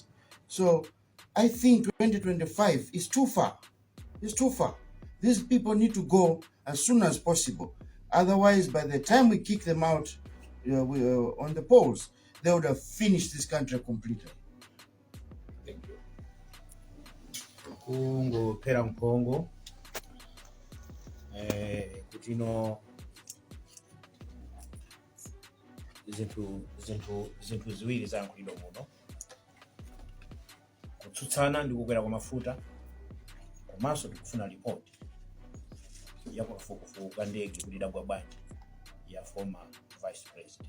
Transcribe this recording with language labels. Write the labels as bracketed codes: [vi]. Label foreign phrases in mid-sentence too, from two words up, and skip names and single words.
[en] So I think 2025 is too far. It's too far. These people need to go as soon as possible. Otherwise, by the time we kick them out on the polls, they would have finished this country completely. Thank you. [ny] Kungophera mphongo kuti ino zinthu ziwiri zankhulidwa muno: kutsutsana ndi kukwera kwa mafuta, komanso tikufuna ripoti ya kafukufuku ka ndege kuti idagwa bwanji ya [en] former vice president.